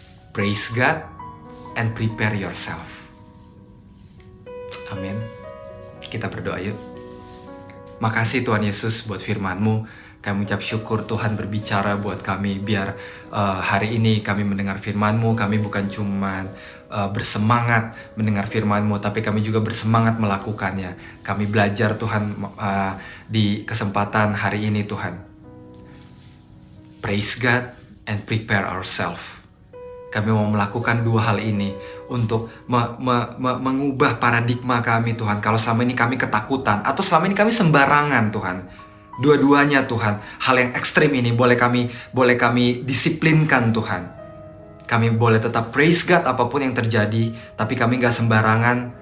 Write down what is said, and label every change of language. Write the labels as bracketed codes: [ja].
[en] Praise God and prepare yourself. [id] Amin. Kita berdoa yuk. Makasih Tuhan Yesus buat firman-Mu. Kami ucap syukur Tuhan berbicara buat kami. Biar hari ini kami mendengar firman-Mu. Kami bukan cuma bersemangat mendengar firman-Mu, tapi kami juga bersemangat melakukannya. Kami belajar Tuhan di kesempatan hari ini Tuhan. [en] Praise God and prepare ourselves. [id] Kami mau melakukan dua hal ini untuk mengubah paradigma kami Tuhan. Kalau selama ini kami ketakutan atau selama ini kami sembarangan Tuhan. Dua-duanya Tuhan. Hal yang ekstrim ini boleh kami disiplinkan Tuhan. Kami boleh tetap [en] praise God [id] apapun yang terjadi. Tapi kami gak sembarangan.